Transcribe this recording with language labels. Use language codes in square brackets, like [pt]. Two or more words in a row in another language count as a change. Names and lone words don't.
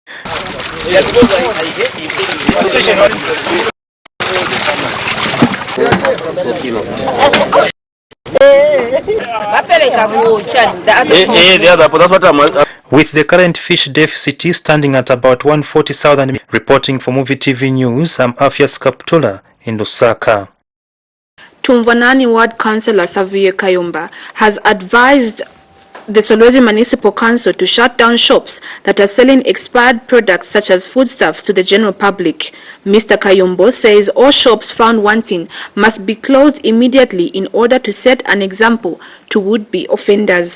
[en] With the current fish deficit standing at about 140,000, reporting for Muvi TV News, I'm Afias Kaptula in Lusaka. Tumvanani Ward Councillor Savuye Kayumba has advised the Solwezi Municipal Council to shut down shops that are selling expired products such as foodstuffs to the general public. Mr. Kayumbo says all shops found wanting must be closed immediately in order to set an example to would-be offenders.